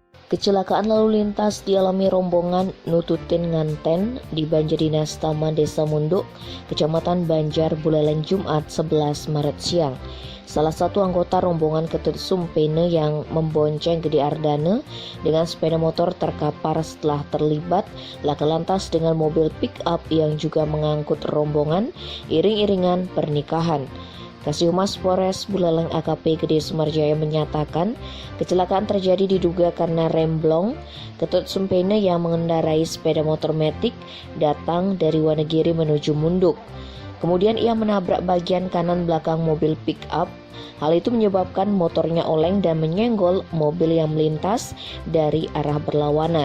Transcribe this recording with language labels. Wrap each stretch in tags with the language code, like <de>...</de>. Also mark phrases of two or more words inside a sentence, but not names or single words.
<id>Kecelakaan lalu lintas dialami rombongan Nututin Nganten di Banjardinas Taman Desa Munduk, Kecamatan Banjar, Buleleng, Jumat 11 Maret siang. Salah satu anggota rombongan Ketut Sumpene yang membonceng Gede Ardana dengan sepeda motor terkapar setelah terlibat laka lantas dengan mobil pick-up yang juga mengangkut rombongan iring-iringan pernikahan. Kasihumas Polres Buleleng AKP Gede Sumarjaya menyatakan kecelakaan terjadi diduga karena remblong Ketut Sumpene yang mengendarai sepeda motor metik datang dari Wonogiri menuju Munduk. Kemudian ia menabrak bagian kanan belakang mobil pick-up. Hal itu menyebabkan motornya oleng dan menyenggol mobil yang melintas dari arah berlawanan.</id>